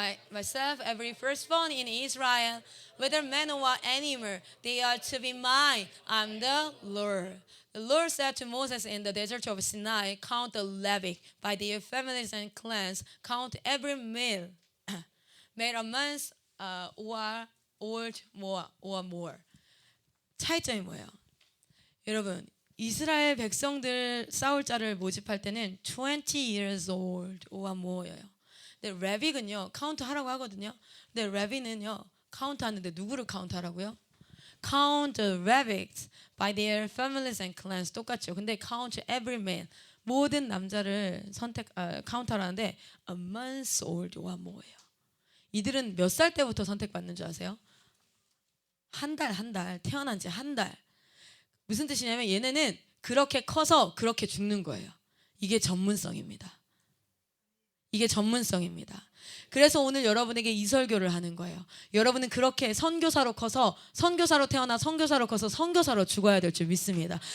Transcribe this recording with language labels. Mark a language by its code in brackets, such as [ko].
[en] Myself, every firstborn in Israel, whether man or animal, they are to be mine. I'm the Lord. The Lord said to Moses in the desert of Sinai, count the Levites by their families and clans. Count every male, male a month or old or more. [ko] 차이점이 뭐예요? 여러분, 이스라엘 백성들 싸울 자를 모집할 때는 [en] 20 years old or more [ko] 예요. 근데 레빅은요 카운트 하라고 하거든요. 근데 레빅은요 카운트 하는데 누구를 카운트 하라고요? [en] Count the rabbits by their families and clans. [ko] 똑같죠. [en] 근데 count every man, [ko] 모든 남자를 카운트 하라는데 [en] a month old or more예요. [ko] 이들은 몇 살 때부터 선택받는 줄 아세요? 한 달 태어난 지 한 달. 무슨 뜻이냐면 얘네는 그렇게 커서 그렇게 죽는 거예요. 이게 전문성입니다. 이게 전문성입니다. 그래서 오늘 여러분에게 이 설교를 하는 거예요. 여러분은 그렇게 선교사로 커서 선교사로 태어나 선교사로 커서 선교사로 죽어야 될 줄 믿습니다.